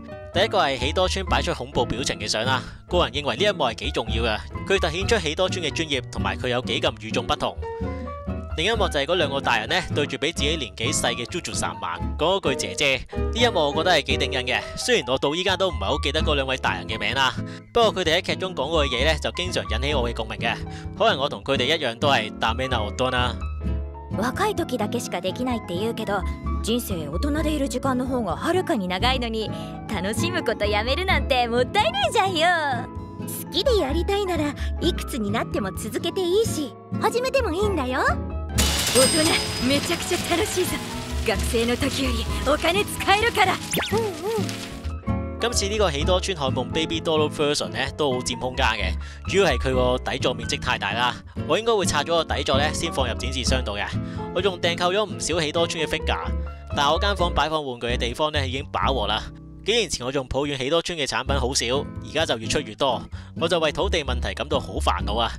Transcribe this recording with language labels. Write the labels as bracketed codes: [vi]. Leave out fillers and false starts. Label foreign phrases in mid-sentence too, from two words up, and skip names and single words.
[yue] 第一個係喜多川擺出恐怖表情嘅相啦，個人認為呢一幕係幾重要嘅，佢凸顯出喜多川嘅專業同埋佢有幾咁與眾不同。另一幕就係嗰2個大人呢對住比自己年紀細嘅 JoJo 三萬講嗰句姐姐，呢一幕我覺得係幾頂癮嘅。雖然我到依家都唔係好記得嗰2位大人嘅名啦，不過佢哋喺劇中講過嘅嘢呢就經常引起我嘅共鳴嘅，可能我同佢哋一樣都係 [ja] ダメな大人 [yue] 啦。 [ja] 若い時だけしかできないって言うけど、人生大人でいる時間の方がはるかに長いのに、楽しむことやめるなんてもったいないじゃんよ。好きでやりたいならいくつになっても続けていいし、始めてもいいんだよ。大人めちゃくちゃ楽しいぞ。学生の時よりお金使えるから。 [yue] 今次呢個喜多川海夢 Baby Doll Version 呢都好佔空間嘅，主要係佢個底座面積太大啦，我應該會拆咗個底座呢先放入展示箱度嘅。我仲訂購咗唔少喜多川嘅 figure， 但係我間房擺放玩具嘅地方呢已經飽和啦。幾年前我仲抱怨喜多川嘅產品好少，而家就越出越多，我就為土地問題感到好煩惱啊！